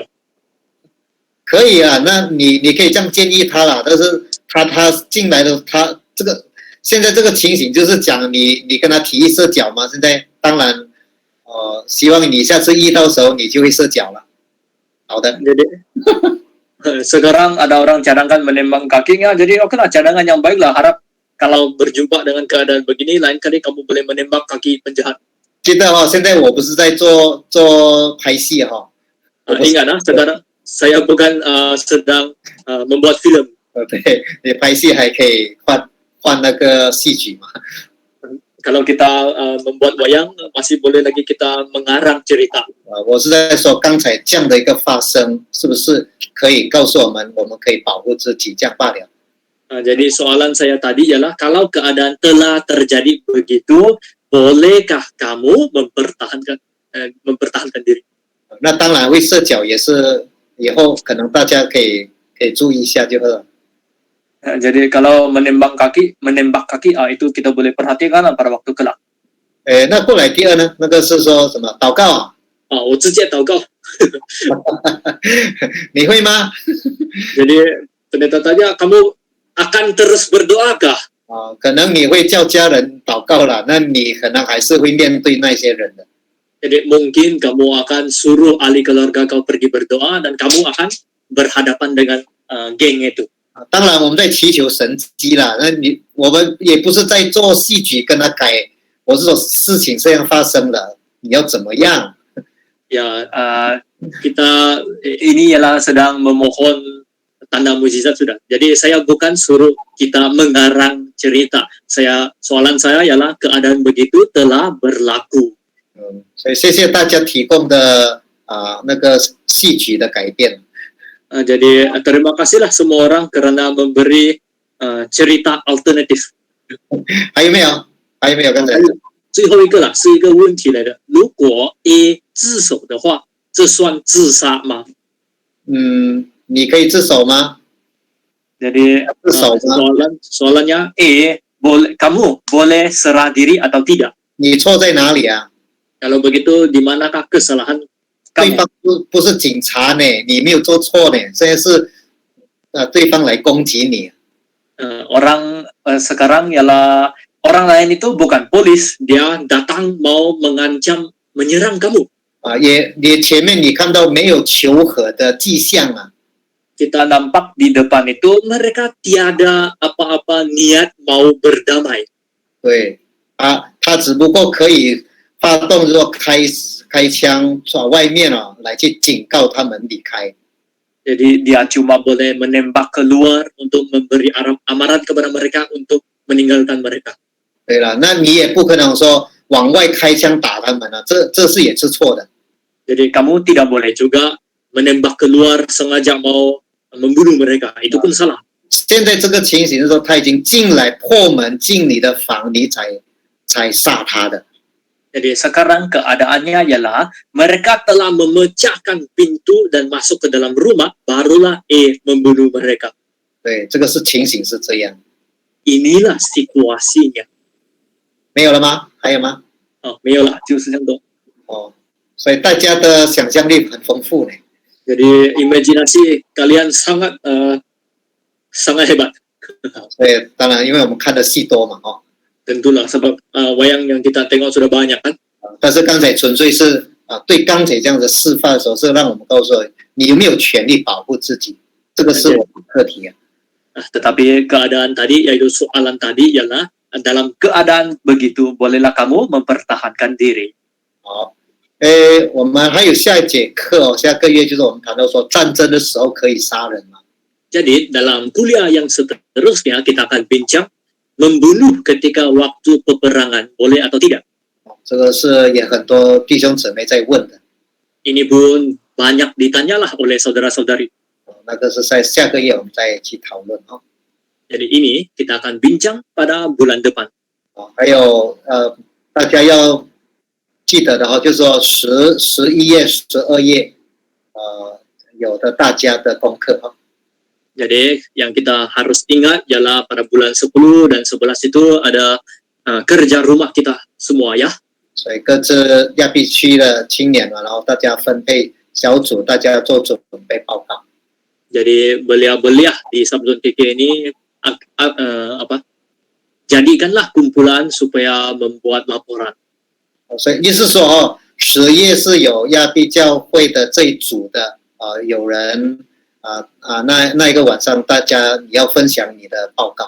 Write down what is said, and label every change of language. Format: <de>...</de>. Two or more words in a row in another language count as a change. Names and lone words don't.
<zh>可以啊，那你可以这样建议他啦，但是他进来的他这个。现在这个情形就是讲你跟他提议射脚嘛，现在当然，希望你下次遇到的时候你就会射脚了。好的。</zh> <ms>Jadi sekarang ada orang cadangkan menembak kakinya, jadi oke lah cadangan yang baik lah. Harap kalau berjumpa dengan keadaan begini, lain kali kamu boleh menembak kaki penjahat.</ms> <zh>记得现在我不是在做拍戏</zh> <ms>ingat sekarang saya bukan sedang membuat film.</ms> <zh>对，你拍戏还可以换那个戏曲嘛。</zh> <ms>Kalau kita membuat wayang, masih boleh lagi kita mengarang cerita.</ms> <zh>我是在说刚才这样的一个发生，是不是可以告诉我们可以保护自己，这样罢了。</zh> <ms>Jadi soalan saya tadi ialah kalau keadaan telah terjadi begitu, bolehkah kamu mempertahankan diri?</ms> <zh>那当然会射脚也是以后可能大家可以注意一下就好了。</zh> <ms>Jadi kalau menembak kaki itu kita boleh perhatikan pada waktu kelak.</ms> <zh>那过来第二呢？那个是说什么？祷告啊？我直接祷告。你会吗？</zh> <ms>Jadi pendeta tanya, kamu akan terus berdoakah?</ms> <zh>可能你会叫家人祷告啦，那你可能还是会面对那些人的。</zh> <ms>Jadi mungkin kamu akan suruh ahli keluarga kau pergi berdoa dan kamu akan berhadapan dengan geng itu.</ms> <zh>当然我们在祈求神迹啦，我们也不是在做戏剧跟他改，我是说事情这样发生了，你要怎么样？</zh> <ms>Ya, kita ini ialah sedang memohon tanda mukjizat sudah. Jadi saya bukan suruh kita mengarang cerita. Soalan saya ialah keadaan begitu telah berlaku.</ms> <zh>所以谢谢大家提供的那个戏剧的改变。</zh> <ms>Jadi terima kasihlah semua orang kerana memberi cerita alternatif.</ms> <zh>还有没有？还有没有？刚才最后一个啦，是一个问题来的。如果 A 自首的话，这算自杀吗？你可以自首吗？</zh> <ms>Jadi</ms> <zh>自首吗？</zh> <ms>soalannya A, kamu boleh serah diri atau tidak?</ms> <zh>你错在哪里啊？</zh> <ms>Kalau begitu, di manakah kesalahan</ms> <zh>对</zh> <ms>kamu?</ms> <zh>方不是警察呢，你没有做错呢，现在是对方来攻击你。</zh> <ms>Sekarang ialah orang lain itu bukan polis, dia datang mau mengancam, menyerang kamu.</ms> <zh>也前面你看到没有求和的迹象啊，</zh> <ms>Kita nampak di depan itu mereka tiada apa-apa niat mau berdamai.</ms> <zh>对，他只不过可以发动说开枪从外面来去警告他们离开。</zh> <ms>Jadi dia cuma boleh menembak keluar untuk memberi amaran kepada mereka untuk meninggalkan mereka.</ms> <zh>对了，那你也不可能说往外开枪打他们啊，这是也是错的。</zh> <ms>Jadi kamu tidak boleh juga menembak keluar sengaja mau membunuh mereka. Itu pun salah.</ms> <zh>现在这个情形是说他已经进来破门进你的房，你才杀他的。</zh> <ms>Jadi sekarang keadaannya ialah mereka telah memecahkan pintu dan masuk ke dalam rumah, barulah membunuh mereka.</ms> <zh>对，这个是情形是这样。</zh> <ms>Inilah situasinya.</ms> <zh>没有了吗？还有吗？没有了，就是这样多。所以大家的想象力很丰富呢。</zh> <ms>Jadi imajinasi kalian sangat hebat.</ms> <zh>所以当然，因为我们看的戏多嘛，</zh> <ms>Tentulah sebab wayang yang kita tengok sudah banyak kan.</ms> <zh>但是刚才纯粹是对刚才这样的示范的时候，是让我们告诉你有没有权利保护自己，这个是我们课题啊。</zh> <ms>Tetapi keadaan tadi, yaitu soalan tadi ialah dalam keadaan begitu, bolehlah kamu mempertahankan diri.</ms> <zh>好，我们还有下一节课下个月就是我们谈到说战争的时候可以杀人嘛。</zh> <ms>Jadi dalam kuliah yang seterusnya kita akan bincang membunuh ketika waktu peperangan boleh atau tidak.</ms> <zh>这个是也很多弟兄姊妹在问的。</zh> <ms>Ini pun banyak ditanyalah oleh saudara-saudari.</ms> <zh>那个是在下个月我们再去讨论啊。</zh> <ms>Jadi ini kita akan bincang pada bulan depan.</ms> <zh>还有大家要记得的就是说11月、12月有的大家的功课啊。</zh> <ms>Jadi yang kita harus ingat ialah pada bulan 10 dan 11 itu ada kerja rumah kita semua ya.</ms> <zh>所以各自亚庇区的青年然后大家分配小组，大家做准备报告。</zh> <ms>Jadi belia-belia di Sabzon TK ini jadikanlah kumpulan supaya membuat laporan.</ms> <zh>所以意思说10月是有亚庇教会的这一组的有人那一个晚上大家你要分享你的报告。</zh>